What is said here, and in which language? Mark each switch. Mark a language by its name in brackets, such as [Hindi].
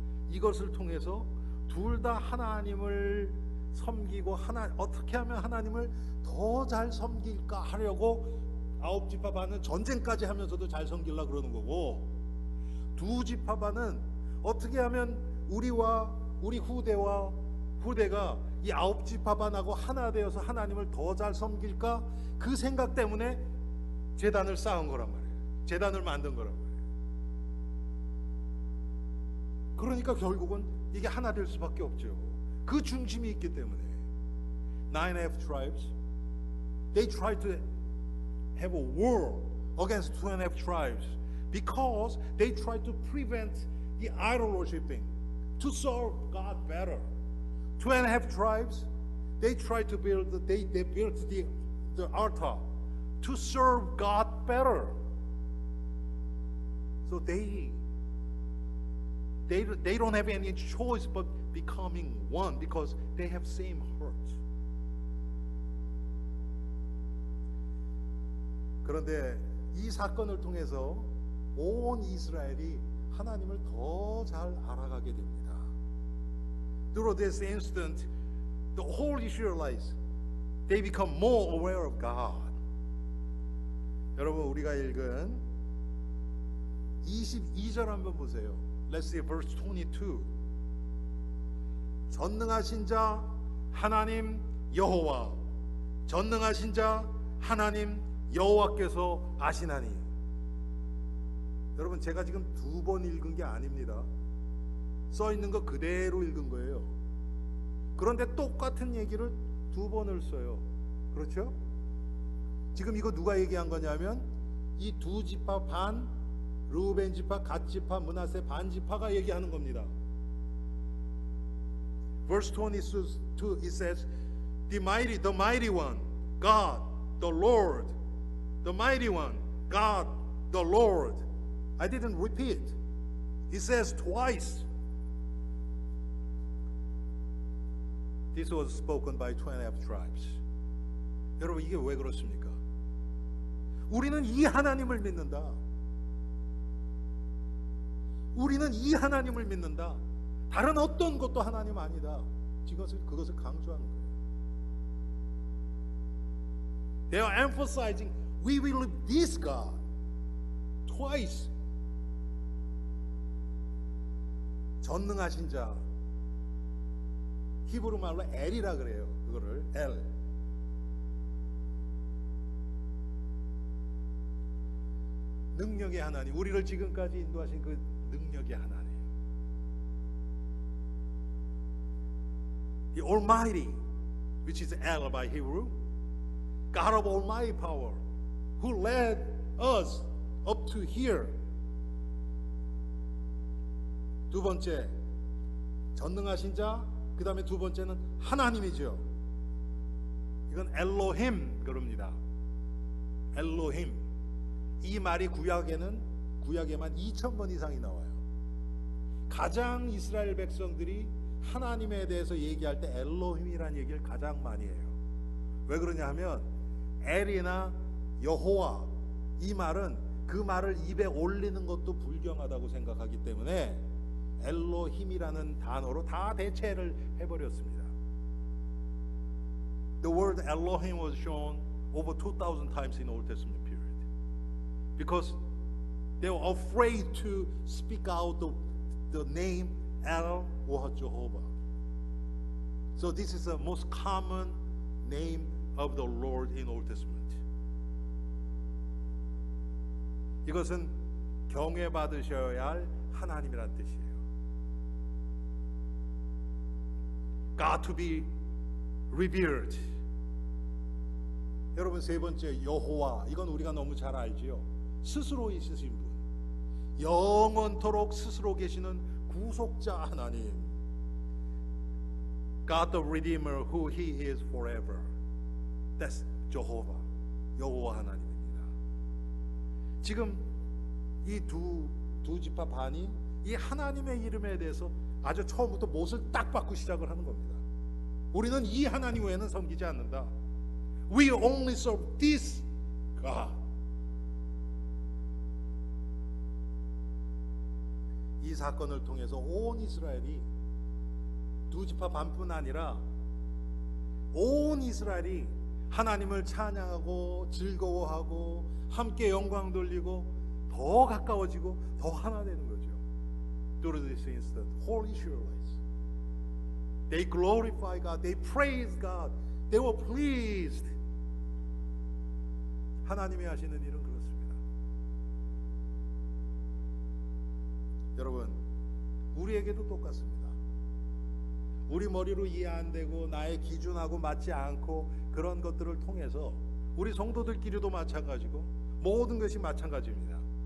[Korean] 이것을 통해서 둘 다 하나님을 섬기고 어떻게 하면 하나님을 더 잘 섬길까 하려고 9지파 반은 전쟁까지 하면서도 잘 섬기려고 그러는 거고 2지파 반은 어떻게 하면 우리와 우리 후대가 이 9지파 반하고 하나 되어서 하나님을 더 잘 섬길까 그 생각 때문에 제단을 쌓은 거란 말이에요. 제단을 만든 거란 말이에요. 그러니까 결국은 이게 하나 될 수밖에 없죠. 그 중심이 있기 때문에 [English] 9.5 tribes they tried to have a war against 2.5 tribes because they tried to prevent the idol worshiping to serve God better. 2.5 tribes they tried to build they built the altar to serve God better. So they don't have any choice but becoming one because they have same heart. [Korean] 그런데 이 사건을 통해서 온 이스라엘이 하나님을 더 잘 알아가게 됩니다. [English] Through this incident, the whole Israelites they become more aware of God. [Korean] 여러분 우리가 읽은 22절 한번 보세요. [English] Let's see verse 22. [Korean] 전능하신 자 하나님 여호와 전능하신 자 하나님 여호와께서 아시나니. 여러분 제가 지금 2번 읽은 게 아닙니다. 써 있는 거 그대로 읽은 거예요. 그런데 똑같은 얘기를 2번을 써요. 그렇죠? 지금 이거 누가 얘기한 거냐면 이 2지파 반 르우벤 지파, 갓 지파, 므낫세 반 지파가 얘기하는 겁니다. [English] Verse 22 it says the mighty one God the Lord the mighty one God the Lord. I didn't repeat. It says twice. This was spoken by 2.5 tribes. [Korean] 여러분 이게 왜 그렇습니까? 우리는 이 하나님을 믿는다. 우리는 이 하나님을 믿는다. 다른 어떤 것도 하나님 아니다. 그것을 강조하는 거예요. [English] They are emphasizing we will believe this God twice. [Korean] 전능하신 자 히브리 말로 엘이라 그래요. 그거를 엘. 능력의 하나님, 우리를 지금까지 인도하신 그 능력의 하나님. [English] The Almighty, which is El by Hebrew, God of Almighty power, who led us up to here. [Korean] 두 번째, 전능하신 자. 그 다음에 두 번째는 하나님이죠. 이건 엘로힘 그럽니다. 엘로힘. 이 말이 구약에만 2000번 이상이 나와요. 가장 이스라엘 백성들이 하나님에 대해서 얘기할 때 엘로힘이라는 얘기를 가장 많이 해요. 왜 그러냐 하면 엘이나 여호와 이 말은 그 말을 입에 올리는 것도 불경하다고 생각하기 때문에 엘로힘이라는 단어로 다 대체를 해버렸습니다. [English] The word Elohim was shown over 2,000 times in Old Testament period because they were afraid to speak out the name El or Jehovah. So this is the most common name of the Lord in Old Testament. [Korean] 이것은 경외받으셔야 할 하나님이란 뜻이에요. [English] God to be revered. [Korean] 여러분 세 번째 여호와 이건 우리가 너무 잘 알지요. 스스로 있으신 분, 영원토록 스스로 계시는 구속자 하나님. [English] God the Redeemer who He is forever. That's Jehovah. [Korean] 여호와 하나님입니다. 지금 이 두 지파 반이 이 하나님의 이름에 대해서 아주 처음부터 못을 딱 받고 시작을 하는 겁니다. 우리는 이 하나님 외에는 섬기지 않는다. [English] We only serve this God. [Korean] 이 사건을 통해서 온 이스라엘이 두 지파 반뿐 아니라 온 이스라엘이 하나님을 찬양하고 즐거워하고 함께 영광 돌리고 더 가까워지고 더 하나 되는 거죠. [English] Through this instant, whole Israelites, they glorify God, they praise God, they were pleased. [Korean] 하나님이 하시는 일은 그렇습니다. 여러분, 우리에게도 똑같습니다. 우리 머리로 이해 안 되고 나의 기준하고 맞지 않고 그런 것들을 통해서 우리 성도들끼리도 마찬가지고 모든 것이 마찬가지입니다.